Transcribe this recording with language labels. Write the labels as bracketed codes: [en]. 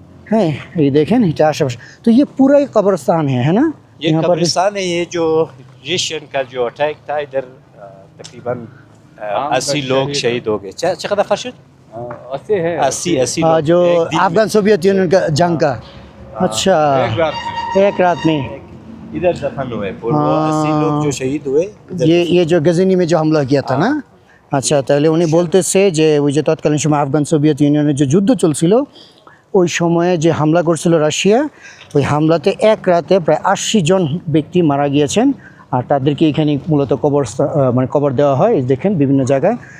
[bn] হ্যাঁ এই দেখেন এটা আশেপাশে, তো [hi] ये पूरा ही कब्रिस्तान है ना? ये कब्रिस्तान है, ये जो रशियन का जो अटैक था इधर तकरीबन 80 लोग शहीद हो गए। चकदा फशद 80 लोग जो अफगान सोवियत यूनियन का जंग का। अच्छा, एक रात में इधर दफन हुए पूरे 80 लोग जो शहीद हुए। ये जो गजनी में जो हमला किया था ना। [bn] আচ্ছা, তাহলে উনি বলতেছে যে ওই যে তৎকালীন সময় আফগান সোভিয়েত ইউনিয়নের যে যুদ্ধ চলছিল ওই সময়ে যে হামলা করছিল রাশিয়া, ওই হামলাতে এক রাতে প্রায় 80 জন ব্যক্তি মারা গিয়েছেন। আর তাদেরকে এখানে মূলত মানে কবর দেওয়া হয়, দেখেন বিভিন্ন জায়গায়।